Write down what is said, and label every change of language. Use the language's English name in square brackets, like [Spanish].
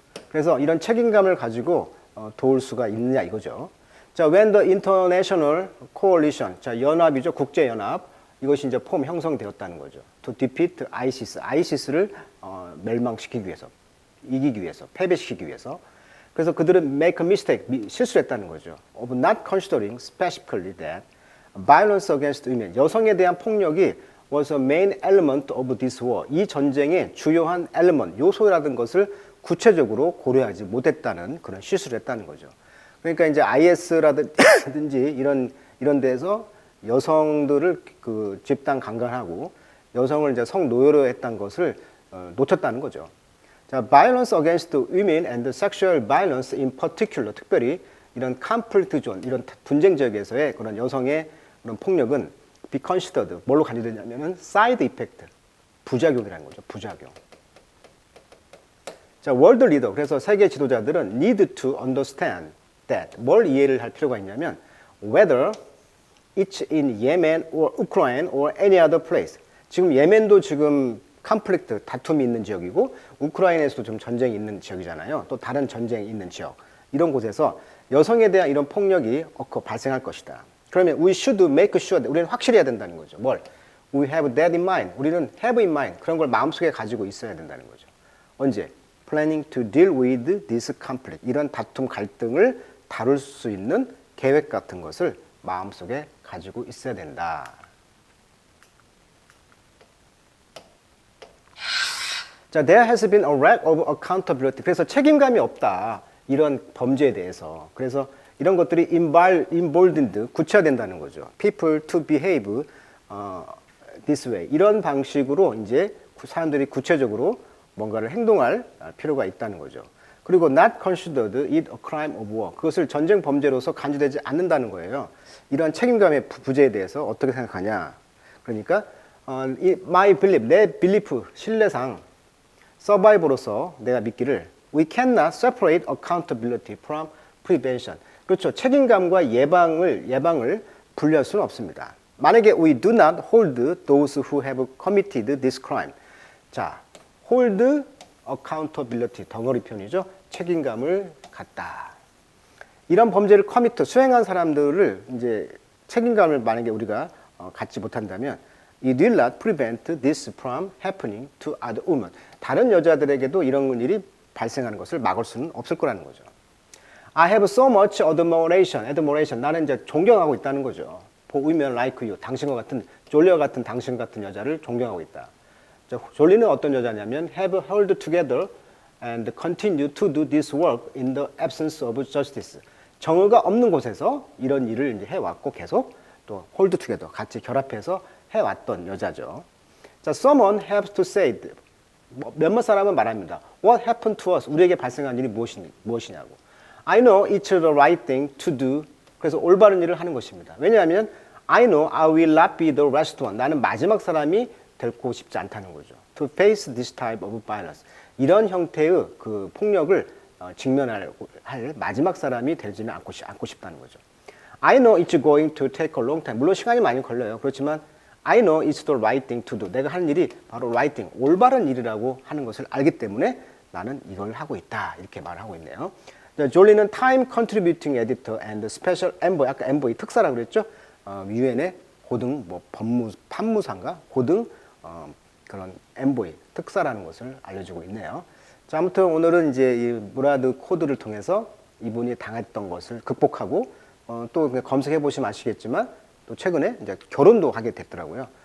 [Korean] 그래서 이런 책임감을 가지고 도울 수가 있느냐 이거죠. [English] 자, when the international coalition, 자, [Korean] 연합이죠. 국제연합. 이것이 이제 형성되었다는 거죠. [English] To defeat ISIS. [Korean] ISIS를 멸망시키기 위해서, 이기기 위해서, 패배시키기 위해서. 그래서 그들은 [English] make a mistake, [Korean] 실수를 했다는 거죠. [English] of not considering specifically that violence against women, [Korean] 여성에 대한 폭력이 [English] was a main element of this war. [Korean] 이 전쟁의 주요한 element, 요소라는 것을 구체적으로 고려하지 못했다는 그런 실수를 했다는 거죠. 그러니까 이제 IS라든지 이런 데서 여성들을 그 집단 강간하고 여성을 이제 성노예로 했던 것을 놓쳤다는 거죠. 자, [English] violence against women and sexual violence in particular, [Korean] 특별히 이런 [English] conflict zone, [Korean] 이런 분쟁 지역에서의 그런 여성의 그런 폭력은 [English] be considered, [Korean] 뭘로 간주되냐면은 [English] side effect, [Korean] 부작용이라는 거죠. 부작용. [English] 자, world leader, [Korean] 그래서 세계 지도자들은 [English] need to understand that, [Korean] 뭘 이해를 할 필요가 있냐면 [English] whether it's in Yemen or Ukraine or any other place. [Korean] 지금 예멘도 지금 컨플릭트, 다툼이 있는 지역이고 우크라이나에서도 좀 전쟁이 있는 지역이잖아요. 또 다른 전쟁이 있는 지역. 이런 곳에서 여성에 대한 이런 폭력이 발생할 것이다. 그러면 [English] we should make sure, [Korean] 우리는 확실히 해야 된다는 거죠. [English] 뭘? We have that in mind. [Korean] 우리는 [English] have in mind. [Korean] 그런 걸 마음속에 가지고 있어야 된다는 거죠. 언제? [English] Planning to deal with this conflict. [Korean] 이런 다툼, 갈등을 다룰 수 있는 계획 같은 것을 마음속에 가지고 있어야 된다. [English] 자, there has been a lack of accountability. [Korean] 그래서 책임감이 없다. 이런 범죄에 대해서. 그래서 이런 것들이 emboldened, 구체화된다는 거죠. [English] People to behave this way. [Korean] 이런 방식으로 이제 사람들이 구체적으로 뭔가를 행동할 필요가 있다는 거죠. [English] 그리고 not considered it a crime of war. [Korean] 그것을 전쟁 범죄로서 간주되지 않는다는 거예요. 이런 책임감의 부재에 대해서 어떻게 생각하냐. [English] 그러니까 my belief, 내 belief, [Korean] 신뢰상 서바이버로서 내가 믿기를 [English] we cannot separate accountability from prevention. [Korean] 그렇죠. 책임감과 예방을 분리할 수는 없습니다. [English] 만약에 we do not hold those who have committed this crime. [Korean] 자, [English] hold accountability, [Korean] 덩어리 표현이죠. 책임감을 갖다. 이런 범죄를 수행한 사람들을 이제 책임감을 만약에 우리가 갖지 못한다면 [English] it will not prevent this from happening to other women. [Korean] 다른 여자들에게도 이런 일이 발생하는 것을 막을 수는 없을 거라는 거죠. [English] I have so much admiration. [Korean] 나는 이제 존경하고 있다는 거죠. [English] For women like you. [Korean] 당신과 같은, 졸리와 같은 당신 같은 여자를 존경하고 있다. 졸리는 어떤 여자냐면 [English] have held together and continue to do this work in the absence of justice. [Korean] 정의가 없는 곳에서 이런 일을 이제 해왔고 계속 또 [English] hold together, [Korean] 같이 결합해서 해왔던 여자죠. 자, [English] someone has to say, [Korean] 몇몇 사람은 말합니다. [English] What happened to us? [Korean] 우리에게 발생한 일이 무엇이냐고. [English] I know it's the right thing to do. [Korean] 그래서 올바른 일을 하는 것입니다. [English] 왜냐하면 I know I will not be the last one. [Korean] 나는 마지막 사람이 되고 싶지 않다는 거죠. [English] To face this type of violence. [Korean] 이런 형태의 그 폭력을 직면할 마지막 사람이 되지는 않고 싶다는 거죠. [English] I know it's going to take a long time. [Korean] 물론 시간이 많이 걸려요. 그렇지만 [English] I know it's the right thing to do. [Korean] 내가 하는 일이 바로 [English] right thing, [Korean] 올바른 일이라고 하는 것을 알기 때문에 나는 이걸 하고 있다. 이렇게 말하고 있네요. [English] 졸리는 time contributing editor and special envoy, [Korean] 아까 [English] envoy [Korean] 특사라고 그랬죠? 유엔의 고등 판무사인가? 고등 그런 envoy 특사라는 것을 알려주고 있네요. 자, 아무튼 오늘은 이제 이 무라드 코드를 통해서 이분이 당했던 것을 극복하고 또 검색해 보시면 아시겠지만 또 최근에 이제 결혼도 하게 됐더라고요.